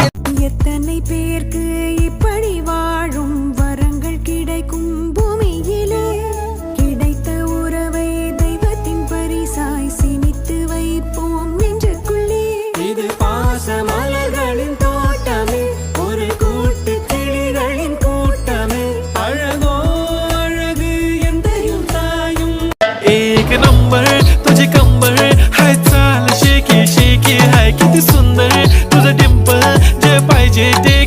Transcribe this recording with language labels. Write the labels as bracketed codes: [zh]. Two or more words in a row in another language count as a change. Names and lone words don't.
[ta] எத்தனை பேருக்கு இப்படி வாழும் வரங்கள் கிடைக்கும் பூமியிலே கிடைத்த உறவை தெய்வத்தின் பரிசாய் சினித்து வைப்போம் நெஞ்சுக்குள்ளே இது பாச மலர்களின் தோட்டமே ஒரு கூட்டு கிளிகளின் கூட்டமே அழகோ அழகு எந்தையும் தாயும் [mr] एक नंबर तुझे कंबर हाय चाल शेकी शेकी हाय किती सुंदर तुझं डिंपल जे पाहिजे टेक